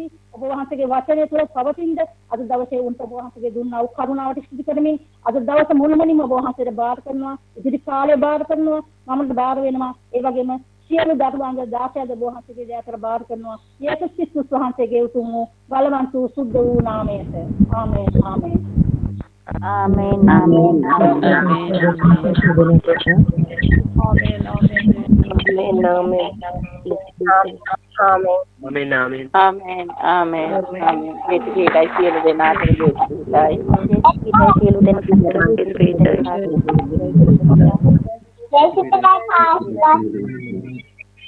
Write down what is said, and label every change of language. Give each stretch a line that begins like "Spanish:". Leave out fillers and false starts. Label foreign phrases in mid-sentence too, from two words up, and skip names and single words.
Sinhala: ඔබ වහන්සේගේ වචනේ තුළ පවතිනද අද දවසේ උන්ට ඔබ වහන්සේගේ දුන්නා වූ කරුණාවට ස්තුති කරමින් අද දවසේ මුළුමනින්ම ඔබ වහන්සේට බාර කරනවා. ඉදිරි කාලේ බාර කරනවා. මමත් බාර වෙනවා. ඒ වගේම සියලු දරුවන්ගේ දාසයාද ඔබ වහන්සේගේ දයාතර බාර කරනවා. යේසුස් ක්‍රිස්තුස් වහන්සේගේ උතුම් වූ බලවන්ත වූ සුද්ධ වූ නාමයට. ආමේන් ආමේන්. Amen. Amen. Amen. Amen. Amen. Amen. Amen.
Indonesian: Itu kita siapa dengar terus kita. Kita siapa dengar terus kita.